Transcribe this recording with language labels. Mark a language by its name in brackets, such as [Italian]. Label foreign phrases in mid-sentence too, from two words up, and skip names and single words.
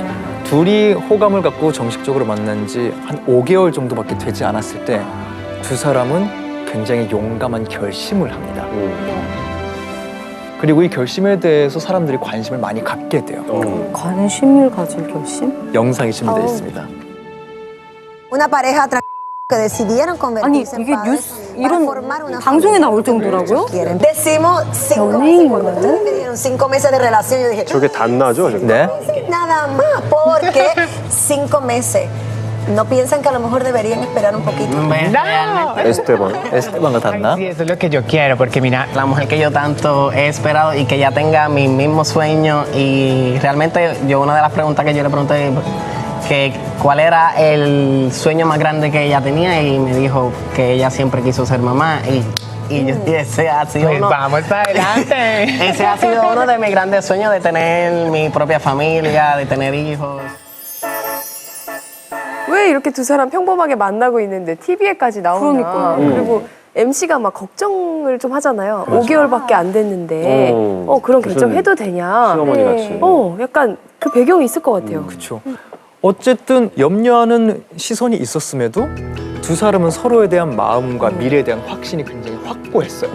[Korean] 둘이 호감을 갖고 정식적으로 만난 지 한 5개월 정도밖에 되지 않았을 때 두 사람은 굉장히 용감한 결심을 합니다. 그리고 이 결심에 대해서 사람들이 관심을 많이 갖게 돼요. 관심을 가질 결심? 영상이 준비되어 있습니다. [Spanish] Una pareja que decidieron [Korean] 아니 [Spanish] convertirse en [Korean] 이게 [Spanish] padres [Korean] 뉴스 [Spanish] para [Korean] 이런 [Spanish] formar una [Korean] 방송에 [Spanish] familia. [Korean] 나올 정도라고요? [Spanish] Quieren. Decimos 5 meses. Cuando ustedes me dijeron 5 meses de relación, yo dije, [Korean] 저게 단나죠? 저게? 네. [Spanish] nada más, porque 5 meses. ¿No piensan que a lo mejor deberían esperar un poquito? [Korean] 에스테반. 에스테반과 단나. [Spanish] Sí, eso es lo que yo quiero, porque mira, la mujer que yo tanto he esperado y que ya tenga mis mismos sueños y realmente yo una de las preguntas que yo le pregunté que cuál era el sueño más grande que ella tenía y me dijo que ella siempre quiso ser mamá y ese ha sido Pues uno, vamos para adelante. ese ha sido uno de mis grandes sueños de tener mi propia familia, de tener hijos. [Korean] 왜 이렇게 두 사람 평범하게 만나고 있는데 TV에까지 나오나. 그러니까요. 그리고 MC가 막 걱정을 좀 하잖아요. 5개월밖에 안 됐는데 그런 결정해도 되냐. 시어머니 같이. 약간 그 배경이 있을 것 같아요. 그렇죠. 어쨌든 염려하는 시선이 있었음에도 두 사람은 서로에 대한 마음과 미래에 대한 확신이 굉장히 확고했어요.